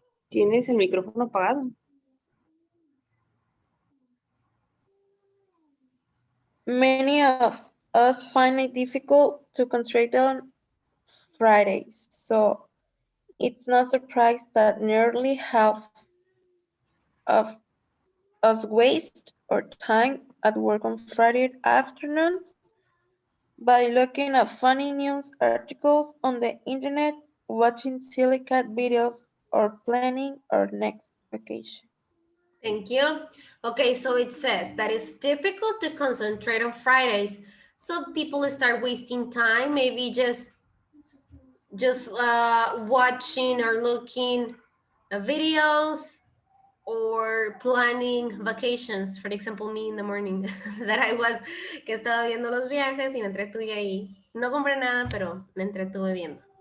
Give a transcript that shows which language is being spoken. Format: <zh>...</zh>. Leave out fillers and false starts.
<es>Tienes el micrófono apagado.</es> <en>Many of us find it difficult to concentrate on Fridays, so it's not surprise that nearly half of us waste our time at work on Friday afternoons by looking at funny news articles on the internet, watching silly cat videos, or planning our next vacation. Thank you. Okay, so it says that it's difficult to concentrate on Fridays. So people start wasting time, maybe just watching or looking at videos or planning vacations.</en> <es>For example, me in the morning that que estaba viendo los viajes y me entretuve ahí. No compré nada, pero me entretuve viendo.</es>